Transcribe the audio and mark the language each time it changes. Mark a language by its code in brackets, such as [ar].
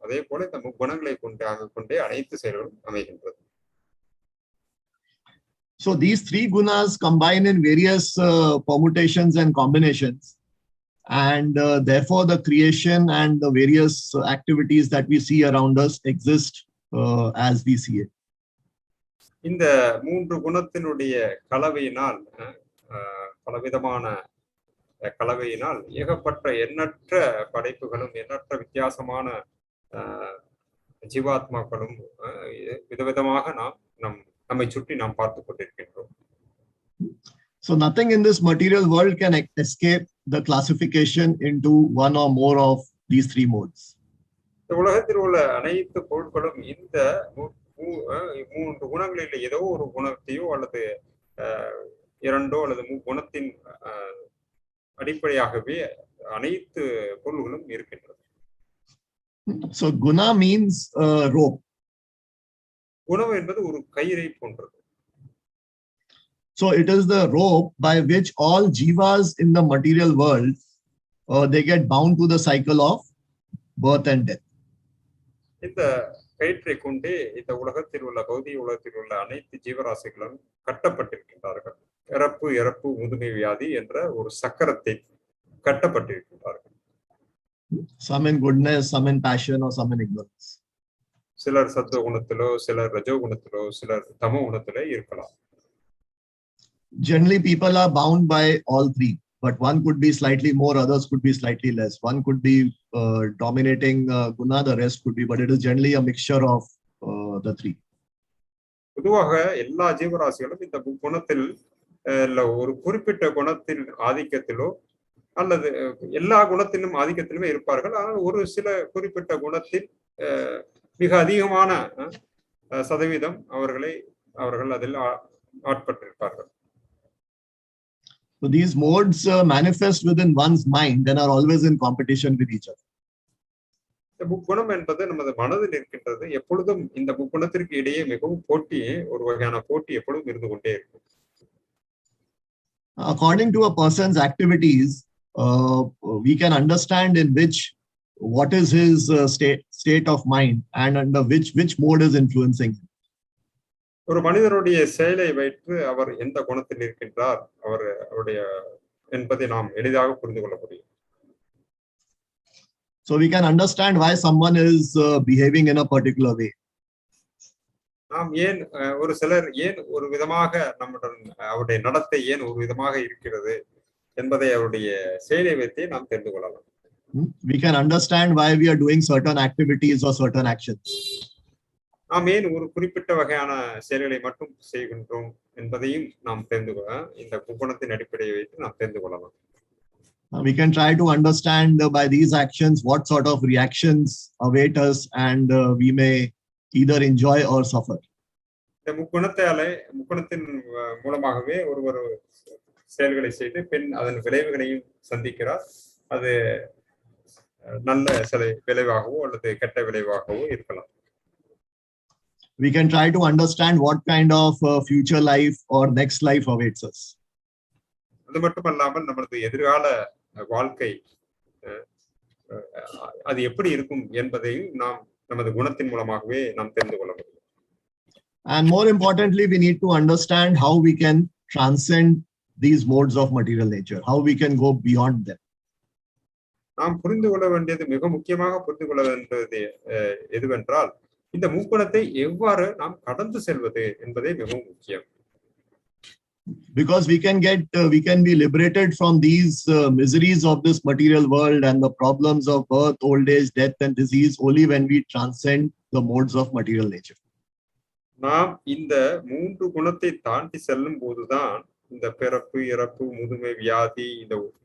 [ta] அதே போல இந்த குணங்களை கொண்டே அனைத்து செயல்களும் அமைகின்றது. [en] So these three gunas combine in various permutations and combinations, and therefore the creation and the various activities that we see around us exist as we see it. [ta] இந்த மூன்று குணத்தினுடைய கலவையினால் பலவிதமான கலவையினால் ஏகப்பட்ட எண்ணற்ற படைப்புகளும் எண்ணற்ற வித்தியாசமான ஜீவாத்மாக்களும் விதவிதமாக நம்மை சுற்றி நாம் பார்த்து கொண்டிருக்கின்றோம். [en] So nothing in this material world can escape the classification into one or more of these three modes. [ta] இந்த உலகத்தில் உள்ள அனைத்து பொருட்களும் இந்த மூன்று குணங்களில் ஏதோ ஒரு குணத்தையோ அல்லது இரண்டோ அல்லது குணத்தின் அடிப்படையாகவே அனைத்து பொருள்களும் இருக்கின்றது. [en] So guna means rope. [ta] குணம் என்பது ஒரு கயிறை போன்றது. [en] So it is the rope by which all jivas in the material world they get bound to the cycle of birth and death. [ta] இந்த கயிற்றை கொண்டே இந்த உலகத்தில் உள்ள பௌதிக உலகத்தில் உள்ள அனைத்து ஜீவராசிகளும் கட்டப்பட்டிருக்கின்றார்கள். பிறப்பு, இறப்பு, முதுமை, வியாதி என்ற ஒரு சக்கரத்தை கட்டப்பட்டிருக்கின்றார்கள். [en] Some in goodness, some in passion, or some in ignorance. [ta] சிலர் சத்துவ குணத்திலோ, சிலர் ரஜோ குணத்திலோ, சிலர் தமோ குணத்திலோ இருக்கலாம். [en] Generally, people are bound by all three, but one could be slightly more, others could be slightly less. One could be dominating guna, the rest could be, but it is generally a mixture of the three. [ta] பொதுவாக எல்லா ஜீவராசிகளும் இந்த குணத்தில் ஒரு குறிப்பிட்ட குணத்தின் ஆதிக்கத்திலோ அல்லது எல்லா குணத்திலும் ஆதிக்கத்திலுமே இருப்பார்கள். ஆனால் ஒரு சில குறிப்பிட்ட குணத்தில் மிக அதிகமான சதவீதம் அவர்கள் அதில் ஆட்பட்டிருப்பார்கள். [en] So these modes manifest within one's mind and are always in competition with each other. [ta] இந்த முக்குணம் என்பது நமது மனதில் இருக்கின்றது. எப்பொழுதும் இந்த முக்குணத்திற்கு இடையே மிகவும் ஒரு வகையான போட்டி எப்பொழுதும் இருந்து கொண்டே இருக்கும். [en] According to a person's activities, we can understand in what is his state of mind and under which mode is influencing him. [ta] ஒரு மனிதனுடைய செயலை வைத்து அவர் எந்த குணத்தில் இருக்கின்றார் அவருடைய என்பதை நாம் எளிதாக புரிந்து கொள்ள முடியும். [en] So we can understand why someone is behaving in a particular way. [ta] நாம் ஒரு சிலர் ஒரு விதமாக அவருடைய நடத்தை ஒரு விதமாக இருக்கிறது என்பதை அவருடைய செயலை வைத்து நாம் தெரிந்து கொள்ளலாம். [en] We can understand why we are doing certain activities or certain actions. [ta] நாம் ஒரு குறிப்பிட்ட வகையான செயல்களை மட்டும் செய்கின்றோம் என்பதையும் நாம் தெரிந்து இந்த குணத்தின் அடிப்படையை வைத்து நாம் தெரிந்து கொள்ளலாம். [en] We can try to understand by these actions what sort of reactions await us, and we may either enjoy or suffer. [ta] இந்த முக்குணத்தின் மூலமாகவே ஒருவர் செயல்களை செய்து பின் அதன் விளைவுகளையும் சந்திக்கிறார். அது நல்ல சில விளைவாகவோ அல்லது கெட்ட விளைவாகவோ இருக்கலாம். [en] We can try to understand what kind of future life or next life awaits us. [ta] அது மட்டுமல்லாமல் நமது எதிர்கால வாழ்க்கை அது எப்படி இருக்கும் என்பதையும் நாம் நமது குணத்தின் மூலமாகவே நாம் தெரிந்து கொள்ள முடியும். [en] And more importantly, we need to understand how we can transcend these modes of material nature, how we can go beyond them. [ta] நாம் புரிந்து கொள்ள வேண்டியது, மிக முக்கியமாக புரிந்து கொள்ள வேண்டியது எதுவென்றால், இந்த முக்குணத்தை எவ்வாறு நாம் கடந்து செல்வது என்பதே மிகவும் முக்கியம். [en] Because we can be liberated from these miseries of this material world and the problems of birth, old age, death and disease only when we transcend the modes of material nature. [ta] நாம் இந்த மூன்று குணத்தை தாண்டி செல்லும் போதுதான் இந்த பிறப்பு, இறப்பு, முதுமை, வியாதி, இந்த